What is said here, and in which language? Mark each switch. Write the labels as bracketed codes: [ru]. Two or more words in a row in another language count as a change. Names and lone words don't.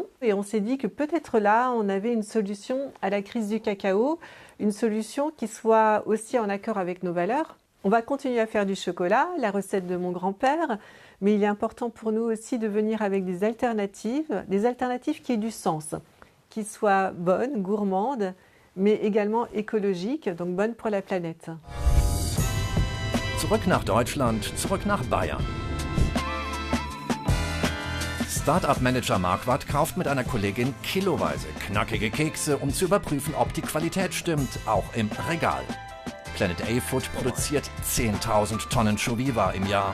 [fr] Et on s'est dit que peut-être là, on avait une solution à la crise du cacao, une solution qui soit aussi en accord avec nos valeurs. On va continuer à faire du chocolat, la recette de mon grand-père, mais il est important pour nous aussi de venir avec des alternatives qui aient du sens, qui soient bonnes, gourmandes, mais également écologiques, donc bonnes pour la planète. [de] Zurück nach Deutschland, zurück nach Bayern. Start-up-Manager Marquardt kauft mit einer Kollegin kiloweise knackige Kekse, um zu überprüfen, ob die Qualität stimmt, auch im Regal. Planet A Food produziert 10.000 Tonnen Chaux-Viva im Jahr.